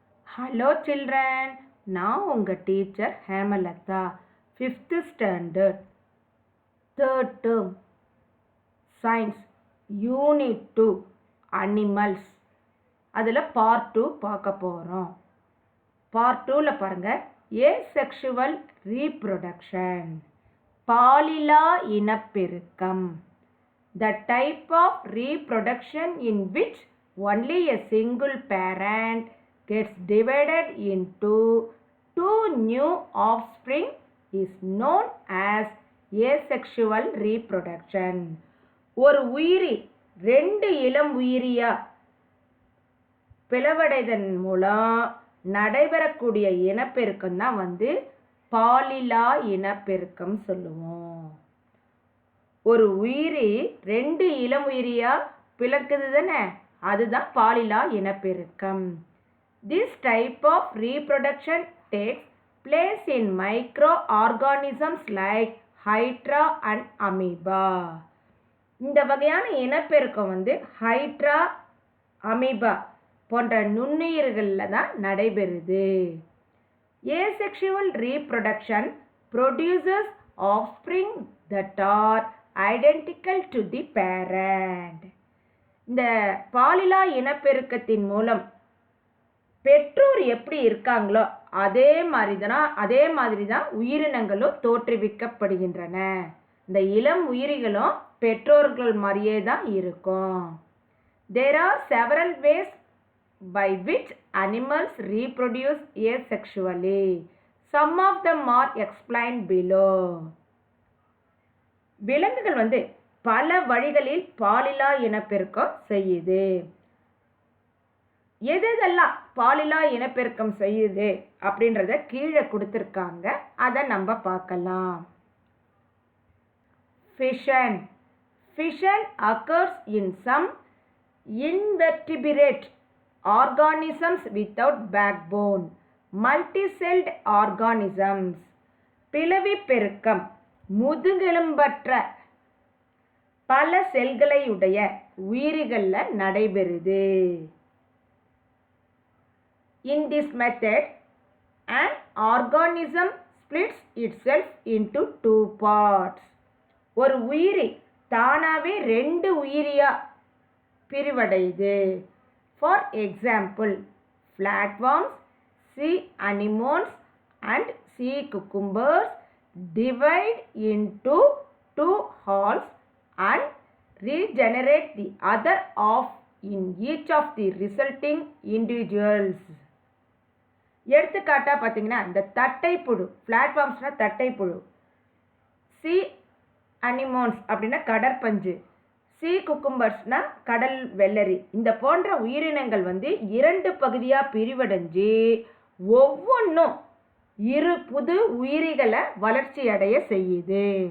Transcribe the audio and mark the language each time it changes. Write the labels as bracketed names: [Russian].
[English] Hello children, [Tamil] நான் உங்கள் teacher Hemalatha 5th standard 3rd term science unit 2 animals அதில் part 2 பார்க்க போகிறோம். பார்ட் 2ல் பாருங்கள், ஏசெக்ஷுவல் ரீப்ரொடக்ஷன் பாலிலா இனப்பெருக்கம். [English] The type of reproduction in which only a single parent gets divided into two new offspring is known as asexual reproduction. [Tamil] ஒரு உயிரி ரெண்டு இளம் உயிரியா பிளவடைதன் மூலம் நடைபெறக்கூடிய இனப்பெருக்கம் தான் பாலிலா இனப்பெருக்கம் சொல்லுவோம். ஒரு உயிரி ரெண்டு இளம் உயிரியா பிளக்குது தானே, அதுதான் பாலிலா இனப்பெருக்கம். [English] This type of reproduction takes place in microorganisms like hydra and amoeba. [Tamil] இந்த வகையான இனப்பெருக்கம் ஹைட்ரா, அமீபா போன்ற நுண்ணுயிர்களில் தான் நடைபெறுது. [English] Asexual reproduction produces offspring that are identical to the parent. [Tamil] இந்த பாலிலா இனப்பெருக்கத்தின் மூலம் பெற்றோர் எப்படி இருக்காங்களோ அதே மாதிரி தான் உயிரினங்களும் தோற்றுவிக்கப்படுகின்றன. இந்த இளம் உயிரிகளும் பெற்றோர்கள் மாதிரியே தான் இருக்கும். [English] There are several ways by which animals reproduce asexually. Some of them are explained below. [Tamil] விலங்குகள் பல வழிகளில் பாலிலா இனப்பெருக்கம் செய்யுது. எதெல்லாம் பாலிலா இனப்பெருக்கம் செய்யுது அப்படின்றத கீழே கொடுத்துருக்காங்க, அதை நம்ம பார்க்கலாம். [English] Fission. Fission occurs in some invertebrate organisms without backbone, multicelled organisms. [Tamil] பிளவி பெருக்கம் முதுகெலும்பற்ற பல செல்களையுடைய உயிரிகளில் நடைபெறுது. [English] In this method, an organism splits itself into two parts. [Tamil] ஒரு உயிரி தானாவே ரெண்டு உயிரியா பிரிவடையுது. [English] For example, flatworms, sea anemones and sea cucumbers divide into two halves and regenerate the other half in each of the resulting individuals. [Tamil] எடுத்துக்காட்டாக பார்த்தீங்கன்னா, இந்த தட்டைப்புழு, பிளாட்ஃபார்ம்ஸ்னால் தட்டைப்புழு, C anemones அப்படின்னா கடற்பஞ்சு, C குக்கும்பர்ஸ்னால் கடல் வெள்ளரி, இந்த போன்ற உயிரினங்கள் இரண்டு பகுதியாக பிரிவடைஞ்சு ஒவ்வொன்றும் இரு புது உயிரிகளை வளர்ச்சி அடைய செய்யுது.